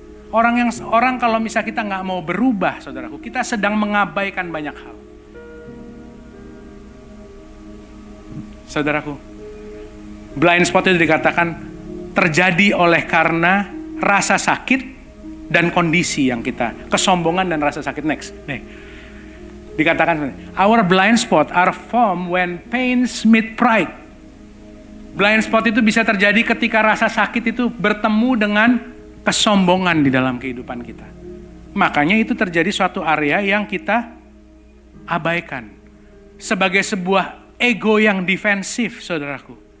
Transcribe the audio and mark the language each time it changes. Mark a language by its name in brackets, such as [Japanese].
[Indonesian] Orang kalau misalnya kita nggak mau berubah, saudaraku, kita sedang mengabaikan banyak hal. Saudaraku, blind spot itu dikatakan terjadi oleh karena rasa sakit dan kondisi yang kita, kesombongan dan rasa sakit. Next, nih. Dikatakan, [English] our blind spot are formed when pains meet pride. [Indonesian] Blind spot itu bisa terjadi ketika rasa sakit itu bertemu dengan kesombongan di dalam kehidupan kita. Makanya itu terjadi suatu area yang kita abaikan. Sebagai sebuah ego yang defensif, saudaraku.